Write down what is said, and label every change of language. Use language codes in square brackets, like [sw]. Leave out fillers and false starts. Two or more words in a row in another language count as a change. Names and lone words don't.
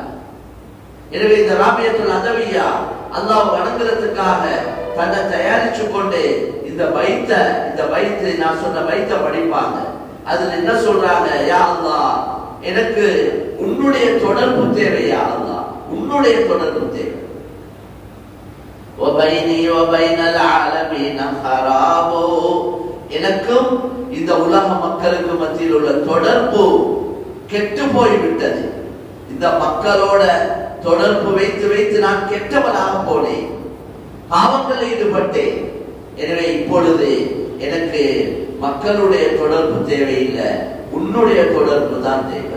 [ta] எனவே இந்த ராபியத்துல் அதவியா அல்லாஹ் வணங்குறதுக்காக தன்னை தயாரிச்சு கொண்டு இந்த பைத்தை நான் சொன்ன பைத்தை படிப்பாங்க. அதுல என்ன சொல்றாங்க, [ar] يا الله, [ta] எனக்கு உன்னுடைய தொடர்பு தேவை, [ar] يا الله, [ta] உன்னுடைய தொடர்பு தேவை. [ar] وَبَيْنِي وَبَيْنَ الْعَالَمِينَ خَرَابُ, [ta] எனக்கும் இந்த உலக மக்களுக்கு மத்தியில் உள்ள தொடர்பு கெட்டு போய்விட்டது. இந்த மக்களோட தொடர்பு வைத்து வைத்து நான் கெட்டவனாக போனேன், பாவங்களில் ஈடுபட்டேன். எனவே இப்பொழுது எனக்கு மக்களுடைய தொடர்பு தேவையில்லை, உன்னுடைய தொடர்பு தான் தேவை.